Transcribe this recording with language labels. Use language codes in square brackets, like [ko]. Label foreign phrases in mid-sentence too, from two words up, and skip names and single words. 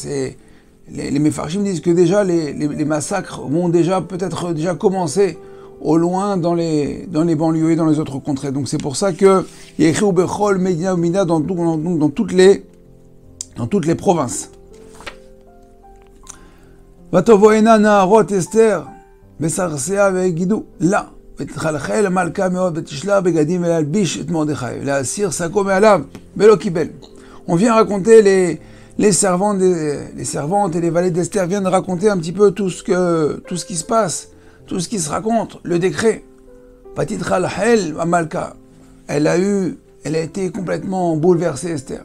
[fr] Et les Mefarshim disent que déjà les massacres vont peut-être déjà commencer au loin dans les banlieues et dans les autres contrées. Donc c'est pour ça que il y a écrit [he] ובכל מדינה ומדינה [fr] dans toutes les provinces. [he] ותבואינה נערות אסתר וסריסיה ויגידו לה ותתחלחל המלכה מאוד ותשלח בגדים ולהלביש את מרדכי ולהסיר שקו מעליו ולא קיבל. [fr] On vient raconter les servantes et les valets d'Esther viennent raconter un petit peu tout ce qui se passe, tout ce qui se raconte, le décret. [he] ותתחלחל המלכה. [fr] Elle a été complètement bouleversée, Esther.